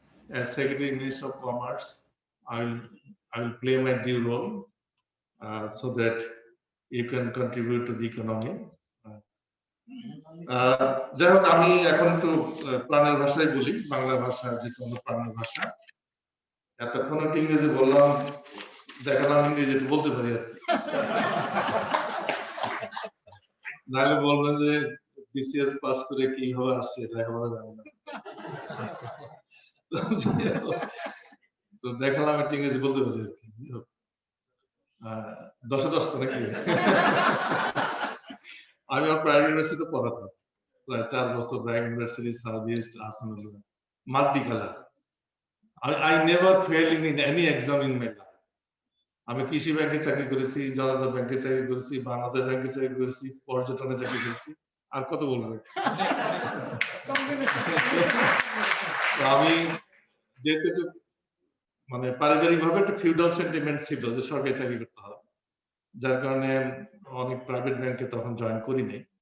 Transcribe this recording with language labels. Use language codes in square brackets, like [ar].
[en] As Secretary Minister of Commerce, I will play my due role so that you can contribute to the economy. [bn] যাই হোক আমি এখন একটু প্রাণের ভাষায় বলি, বাংলা ভাষা যেহেতু আমার প্রাণের ভাষা। এতক্ষণ একটু ইংরেজি বললাম, দেখালাম ইংরেজি একটু বলতে পারি আর কি। নাহলে বলবেন যে বিসিএস পাস করে কিভাবে আসছে এটা একেবারে জানি না। তো দেখালাম একটু ইংরেজি বলতে পারি আর কি। 10-এ 10 তো নাকি? আমি আমার প্রাইভেট ইউনিভার্সিটিতে পড়াতাম প্রায় 4 বছর, BRAC university, south east, Assam, multicolour. [en] I never failed in any exam in my life. [bn] আমি কৃষি ব্যাংকে চাকরি করেছি, জনতা ব্যাংকে চাকরি করেছি, বাংলাদেশ ব্যাংকে চাকরি করেছি, পর্যটনে চাকরি করেছি, আর কত বলবো। আমি যেহেতু মানে পারিবারিক ভাবে একটা ফিউডাল সেন্টিমেন্ট ছিল যে সরকারি চাকরি করতে হবে, যার কারণে অনেক প্রাইভেট ব্যাংকে তখন জয়েন করিনি।